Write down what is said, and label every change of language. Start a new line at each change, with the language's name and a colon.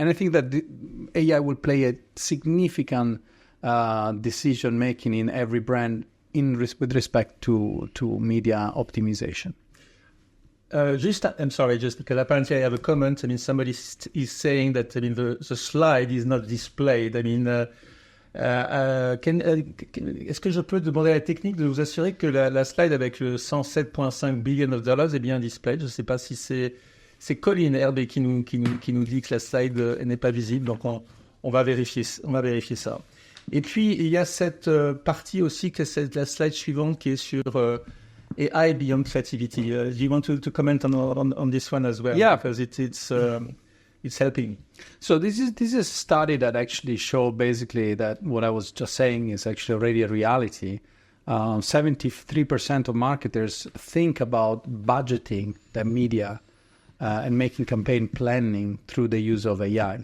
English: And I think that AI will play a significant decision making in every brand with respect to media optimization. I'm sorry, just because apparently I have a comment. I mean, somebody is saying that the slide is not displayed. I mean,
French: est-ce que je peux demander à la technique de vous assurer que la slide avec le 107,5
English: billion of dollars
French: est bien displayed? Je ne sais pas si c'est Colin Herbe qui nous dit que la slide n'est pas visible. Donc on va vérifier ça. Et puis il y a cette partie aussi que c'est la slide suivante qui est sur AI beyond creativity.
English: Do you want to comment on this one as well? Yeah, because it's helping. So this is a study that actually showed basically that what I was just saying is actually already a reality. 73% of marketers think about budgeting the media and making campaign planning through the use of AI.